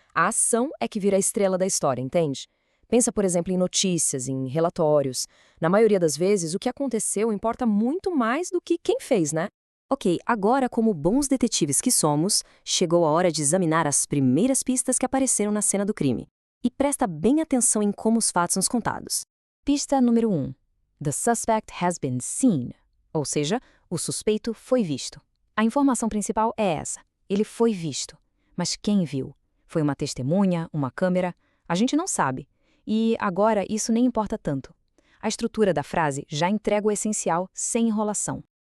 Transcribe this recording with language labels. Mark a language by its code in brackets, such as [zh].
[pt] A ação é que vira a estrela da história, entende? Pensa, por exemplo, em notícias, em relatórios. Na maioria das vezes, o que aconteceu importa muito mais do que quem fez, né? Ok, agora, como bons detetives que somos, chegou a hora de examinar as primeiras pistas que apareceram na cena do crime. E presta bem atenção em como os fatos são contados. Pista número 1. [en] The suspect has been seen. [pt] Ou seja, o suspeito foi visto. A informação principal é essa. Ele foi visto. Mas quem viu? Foi uma testemunha? Uma câmera? A gente não sabe. E agora isso nem importa tanto. A estrutura da frase já entrega o essencial sem enrolação.